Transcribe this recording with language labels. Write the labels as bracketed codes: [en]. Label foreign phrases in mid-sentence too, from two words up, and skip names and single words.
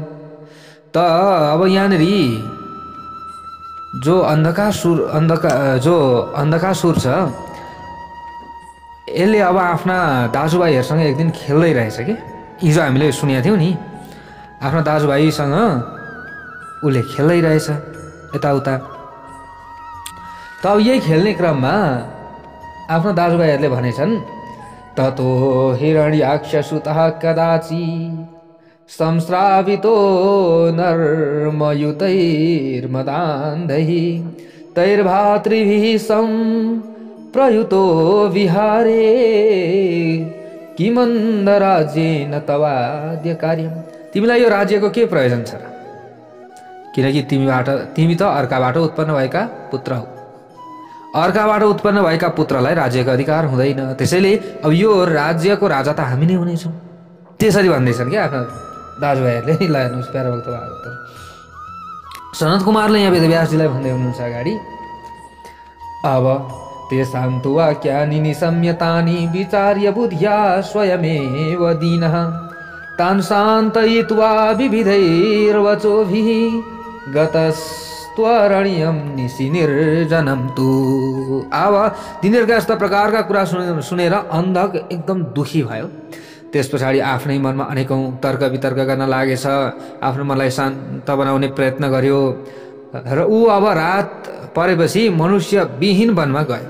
[ne] त अब यहाँनिर जो अन्धकासुर छ, यसले अब आफ्ना दाजुभाइहरूसँग एक दिन खेल्दै रहेछ कि हिजो हामीले सुनेका थियौँ नि। आफ्ना दाजुभाइसँग उसले खेल्दै रहेछ यताउता। त अब यही खेल्ने क्रममा आफ्ना दाजुभाइहरूले भनेछन्, [sa] ततो हिरण्याक्षसुतः कदाचि संस्रावितो नर्मयुतैर्मदान्धैः तैर्भातृभिः संप्रयुतो विहारे किमन्दराज्येन तवाद्य कार्यम्। [ne] तिमीलाई यो राज्यको के प्रयोजन छ र? किनकि तिमी त अर्काबाट उत्पन्न भएका पुत्र हौ। अर्काबाट उत्पन्न भएका पुत्रलाई राज्यको अधिकार हुँदैन। त्यसैले अब यो राज्यको राजा त हामी नै हुनेछौँ। त्यसरी भन्दैछन् क्या आफ्ना दाजुभाइहरूले। ल हेर्नुहोस् प्यारा भक्त भागवतहरू, सनत कुमारले यहाँ वेदव्यासजीलाई भन्दै हुनुहुन्छ अगाडि। [sa] अब तेषां तु वाक्यानि निशम्यतानि विचार्य बुद्ध्या स्वयमेव दीनः तान् शान्तयित्वा विविधैर्वचोभिः गतस्त्वरण्यं निशि निर्जनं तु। [ne] अब तिनीहरूका यस्ता प्रकारका कुरा सुनेर अन्धक एकदम दुखी भयो। त्यस पछाडि आफ्नै मनमा अनेकौँ तर्क वितर्क गर्न लागेछ। आफ्नो मनलाई शान्त बनाउने प्रयत्न गर्यो र ऊ अब रात परेपछि मनुष्य विहीन वनमा गयो।